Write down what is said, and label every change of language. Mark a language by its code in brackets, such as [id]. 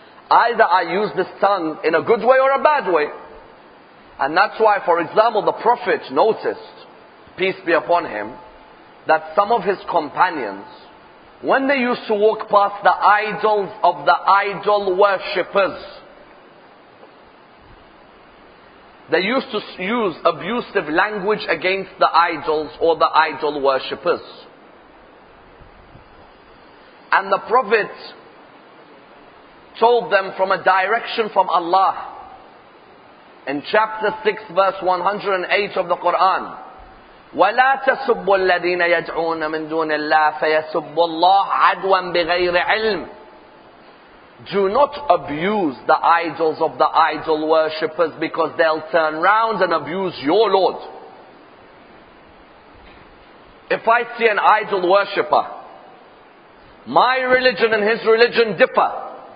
[en] Either I use this tongue in a good way or a bad way. And that's why, for example, the Prophet noticed, peace be upon him, that some of his companions, when they used to walk past the idols of the idol worshippers, they used to use abusive language against the idols or the idol worshippers. And the Prophet told them from a direction from Allah. In chapter 6 verse 108 of the Quran, [ar] وَلَا تَسُبُّوا الَّذِينَ يَدْعُونَ مِن دُونِ اللَّهِ فَيَسُبُّوا اللَّهَ عَدْوًا بِغَيْرِ عِلْمٍ. [en] Do not abuse the idols of the idol worshippers, because they'll turn round and abuse your Lord. If I see an idol worshipper, my religion and his religion differ.